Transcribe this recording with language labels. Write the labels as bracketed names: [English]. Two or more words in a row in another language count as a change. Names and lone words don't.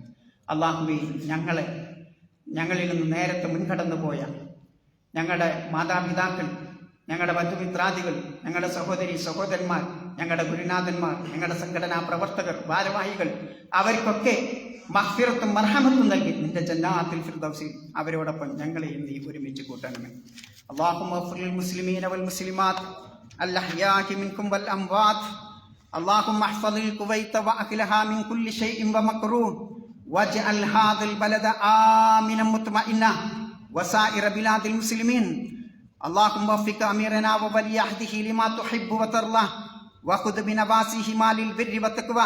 [Malayalam] അല്ലാഹുവേ, ഞങ്ങളിൽ നിന്ന് നേരത്തെ മുൻകടന്നു പോയ ഞങ്ങളുടെ മാതാപിതാക്കൾ, ഞങ്ങളുടെ ബന്ധുമിത്രാദികൾ, ഞങ്ങളുടെ സഹോദരി സഹോദരന്മാർ, ഞങ്ങളുടെ ഗുരുനാഥന്മാർ, ഞങ്ങളുടെ സംഘടനാ പ്രവർത്തകർ, ഭാരവാഹികൾ, അവർക്കൊക്കെ മഗ്ഫിറത്തും മർഹമത്തും നൽകി നിന്റെ [Arabic] جنات الفردوس [Malayalam] അവരോടൊപ്പം ഞങ്ങളെയും നീ ഒരുമിച്ച് കൂട്ടണമേ. [Arabic] اللهم اغفر للمسلمين والمسلمات الأحياء منكم والأموات. اللهم احفظ الكويت وأهلها من كل شيء ومكروه، واجعل هذا البلد آمنا مطمئنا وسائر بلاد المسلمين. اللهم وفق أميرنا وولي عهده لما تحب وترضى، وخذ بنواصيهما للبر والتقوى.